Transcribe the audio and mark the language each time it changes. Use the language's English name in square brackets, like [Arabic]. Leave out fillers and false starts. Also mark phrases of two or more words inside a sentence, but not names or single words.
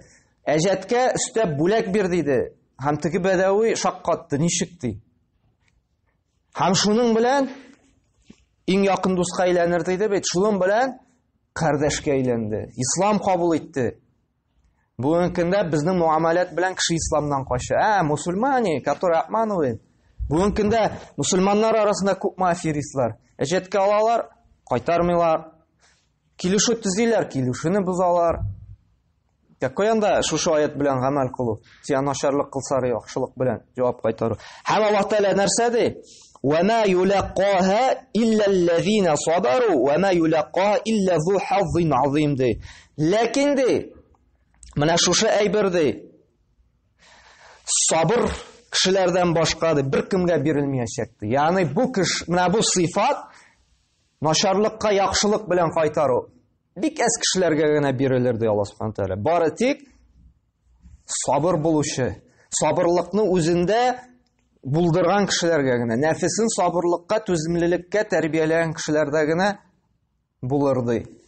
[Tatar] Әҗәткә өстәп бүләк бир диде. Һәм теге бәдәви шаккатты, ничек ди. Һәм шуның белән иң якын дуска әйләнер диде бит. Шуның белән кардәшкә әйләнде. Ислам кабул итте. Бүгенге көндә безнең муамалат белән кеше исламнан кача. [Russian] Мусульмане, которые обманывают. [Tatar] Бүгенге көндә мусульманнар арасында күпме аферистлар. Әҗәткә алалар, кайтармыйлар. Килешү төзиләр, килешүне бозалар. Какой анда шушы аят белән гамәл кылу? Син начарлык кылсар яхшылык белән җавап кайтару. Һәм Аллаһ Тәгалә нәрсә ди? [Arabic] وما يلقاها إلا الذين صبروا وما يلقاها إلا ذو حظ عظيم ди. [Tatar] Ләкин ди, менә шушы әйбер ди. Сабыр кешеләрдән башка ди, бер кемгә бирелмәячәк ди. Ягъни бу менә бу сыйфат начарлыкка яхшылык белән кайтару. Бик әз кешеләргә генә бирелер ди Аллаһ Субхану Тәгалә. Бары тик сабыр булучы, сабырлыкны үзендә булдырган кешеләргә генә, нәфесен сабырлыкка, түземлелеккә тәрбияләгән кешеләрдә генә булыр ди.